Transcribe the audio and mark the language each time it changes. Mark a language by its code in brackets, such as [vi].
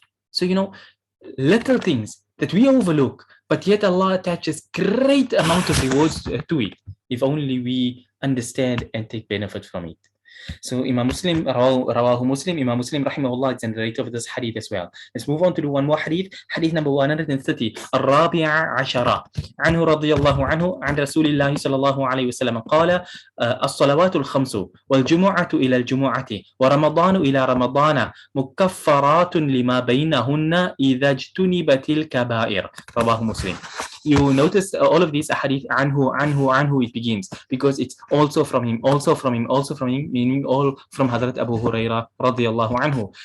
[en] So, little things that we overlook, but yet Allah attaches great amount of rewards to it, if only we understand and take benefit from it. So Imam Muslim, Rawahu Muslim, Imam Muslim rahimahullah is the narrator of this hadith as well. Let's move on to do one more hadith, hadith number 130, [ar] الرابع عشرة, عنه رضي الله عنه عن رسول الله صلى الله عليه وسلم قال الصلوات الخمس والجمعة إلى الجمعة ورمضان إلى رمضان مكفرات لما بينهن إذا اجتنبت الكبائر. رواه مسلم. [en] You notice all of these hadith anhu it begins, because it's also from him, meaning all from Hadrat Abu Huraira radiyallahu anhu.